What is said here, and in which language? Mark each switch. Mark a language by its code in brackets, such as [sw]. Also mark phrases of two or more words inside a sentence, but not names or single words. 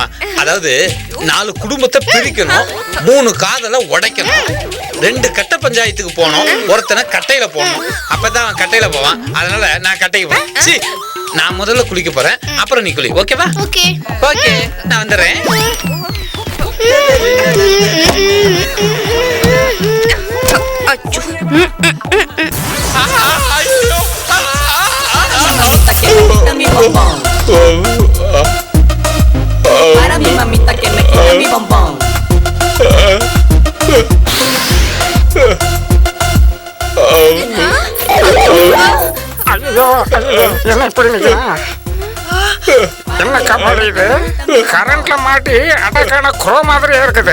[ta] அதாவது 4 குடும்பத்தை பிரிக்கணும், 3 காதலை உடைக்கணும், 2 கட்ட பஞ்சாயத்துக்கு போனோம், ஒருத்தனை கட்டையில போகணும். அப்பதான் கட்டையில போவான். அதனால நான் கட்டைக்கு போறேன். நான் முதல்ல குளிக்க போறேன், அப்புறம் நீ குளி. ஓகேவா? ஓகே, நான் வந்துடுறேன். [es] Para mi mamita que me quita mi bombón. [ta] ஐயோ என்ன இப்படி நிற்கிறான்? என்ன கபாடி இது? கரண்ட்ல மாட்டி அடக்கான குரோ மாதிரியே இருக்குது.